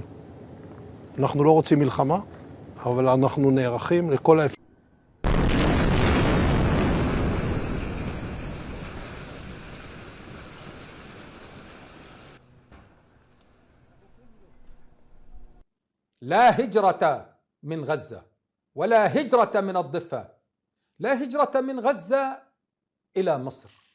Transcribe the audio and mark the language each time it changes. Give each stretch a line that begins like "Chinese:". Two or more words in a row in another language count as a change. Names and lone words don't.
Hebrew: אנחנו לא רוצים מלחמה, אבל אנחנו נערכים לכל האפשרויות.
Arabic: لا هجرة من غزة ولا هجرة من الضفة، لا هجرة من غزة إلى مصر.